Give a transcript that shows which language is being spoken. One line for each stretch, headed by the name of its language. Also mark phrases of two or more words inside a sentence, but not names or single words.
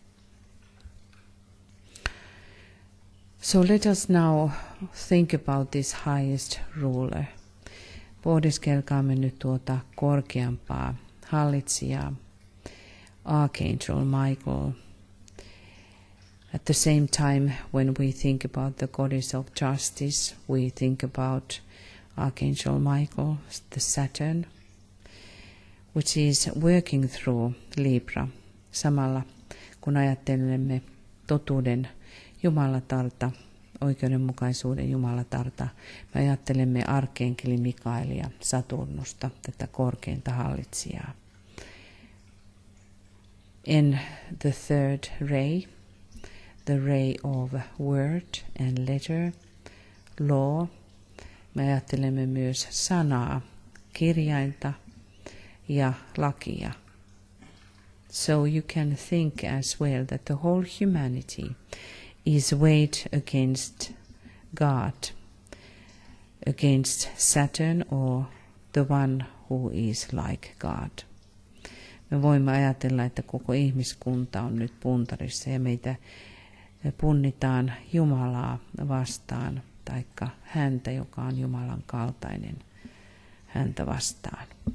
English: So let us now think about this highest ruler.
Finnish: Pohdiskelkaamme nyt tuota korkeampaa hallitsijaa,
English: Archangel Michael. At the same time, when we think about the Goddess of Justice, we think about Archangel Michael, the Saturn, which is working through Libra.
Finnish: Samalla kun ajattelemme totuuden Jumalatarta, oikeudenmukaisuuden Jumalatarta, me ajattelemme arkkienkeli Mikaelia, Saturnusta, tätä korkeinta hallitsijaa.
English: In the third ray, the ray of word and letter, law,
Finnish: me ajattelemme myös sanaa, kirjainta ja lakia.
English: So you can think as well that the whole humanity is weighed against God, against Saturn or the one who is like God.
Finnish: Me voimme ajatella, että koko ihmiskunta on nyt puntarissa ja meitä punnitaan Jumalaa vastaan, taikka häntä, joka on Jumalan kaltainen, häntä vastaan.